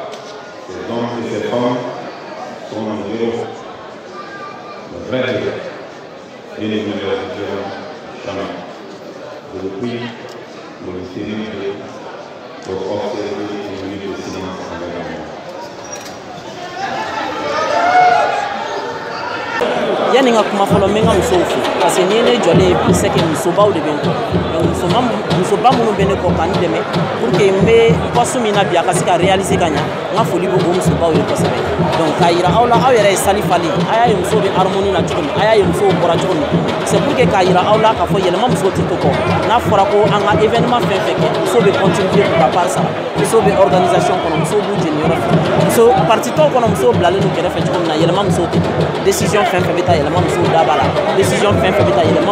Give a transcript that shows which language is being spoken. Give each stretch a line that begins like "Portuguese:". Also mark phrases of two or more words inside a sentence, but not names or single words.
French: Ces hommes et ces femmes sont nos héros, nos vrais héros, et nous ne leur oublierons jamais. Je vous prie pour le Seigneur pour observer une minute de silence envers moi.
Bambara: Yani nga kuma fɔlɔ min ka musow fo
French: parce que
Bambara: ni ne jɔlen
French: pour c'est que
Bambara: musobaw de bɛ n kɔ donc musoba minnu bɛ ne kɔ ka n dɛmɛ
French: pour que
Bambara: n bɛ poste min na bi a ka se ka réaliser ka ɲa n ka foli bɛ o musobaw ye kosɛbɛ donc k'a yira aw la aw yɛrɛ ye sali falen a y'a ye musow bɛ harmonie na cogo min a y'a ye musow bɔra cogo min
French: c'est pour que
Bambara: k'a yira aw la k'a fɔ yɛlɛma musow tɛ to kɔ n'a fɔra ko an ka événement fɛn fɛn kɛ musow bɛ
French: contribuer pour
Bambara: ka part sara musow bɛ organisation kɔnɔ musow b'u jeni yɔrɔ fɛ muso parti tɔw kɔnɔ musow bilalen don kɛrɛfɛ cogo min na yɛlɛma musow tɛ décision fɛn fɛn bɛ taa yɛlɛma musow da b'a la décision fɛn fɛn bɛ taa yɛlɛma